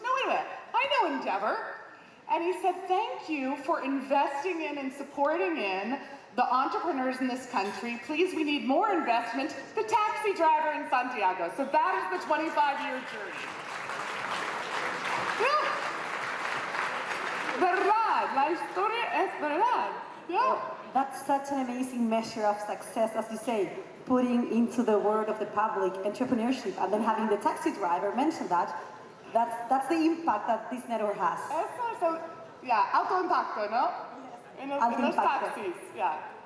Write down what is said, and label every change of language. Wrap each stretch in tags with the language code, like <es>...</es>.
<en>No, wait a minute, I know Endeavor. And he said, thank you for investing in and supporting in the entrepreneurs in this country. Please, we need more investment. The taxi driver in Santiago. So that is the 25-year journey. Yeah.</en> <es>Verdad, la historia es verdad.</es> <en>Yeah. That's such an amazing measure of success, as you say, putting into the word of the public entrepreneurship, and then having the taxi driver mention that. That's the impact that this network has. So, yeah,</en> <es>alto impacto, no?</es> <en>In</en> <es>los taxis,</es> <en>yeah.</en>